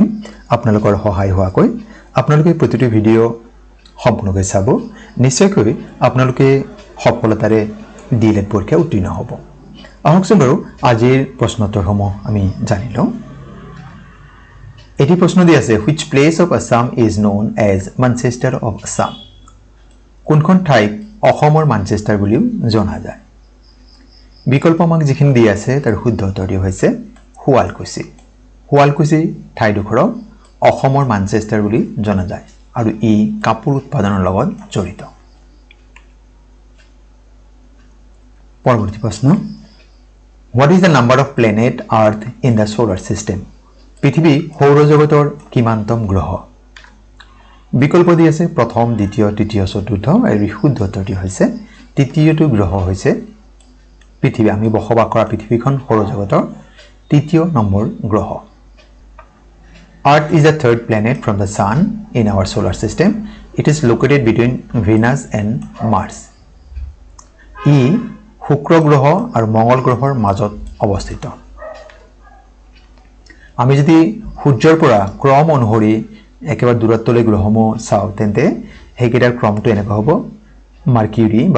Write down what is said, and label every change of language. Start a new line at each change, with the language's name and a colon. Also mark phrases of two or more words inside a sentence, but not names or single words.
Assamese: আপোনালোকৰ সহায় হোৱাকৈ আপোনালোকে প্ৰতিটো ভিডিও সম্পূৰ্ণকৈ চাব নিশ্চয়কৈ আপোনালোকে সফলতাৰে ডিএলএড পৰীক্ষা উত্তীৰ্ণ হ'ব আহকচোন বাৰু আজিৰ প্ৰশ্নোত্তৰসমূহ আমি জানি লওঁ এটি প্ৰশ্ন দি আছে
English: which place of Assam is known as Manchester of Assam
Assamese: কোনখন ঠাইক অসমৰ মানচেষ্টাৰ বুলিও জনা যায় বিকল্প আমাক যিখিনি দি আছে তাৰ শুদ্ধ উত্তৰটি হৈছে শুৱালকুছি ঠাইডোখৰক অসমৰ মানচেষ্টাৰ বুলি জনা যায় আৰু ই কাপোৰ উৎপাদনৰ লগত জড়িত পৰৱৰ্তী প্ৰশ্ন
English: What is the number of planet Earth in the solar system?
Assamese: পৃথিৱী সৌৰজগতৰ কিমানতম গ্ৰহ বিকল্প দি আছে প্ৰথম দ্বিতীয় তৃতীয় চতুৰ্থ আৰু শুদ্ধ উত্তৰটি হৈছে তৃতীয়টো গ্ৰহ হৈছে পৃথিৱী আমি বসবাস কৰা পৃথিৱীখন সৌৰজগতৰ তৃতীয় নম্বৰ গ্ৰহ
English: Earth is the third planet from the sun in our solar system. It is located between Venus and Mars.
Assamese: ই শুক্ৰ গ্ৰহ আৰু মঙ্গল গ্ৰহৰ মাজত অৱস্থিত আমি যদি সূৰ্যৰ পৰা ক্ৰম অনুসৰি একেবাৰে দূৰত্বলৈ গ্ৰহসমূহ চাও তেন্তে হেকেটাৰ ক্ৰমটো এনেকৈ হ'ব মাৰ্কিউৰি বা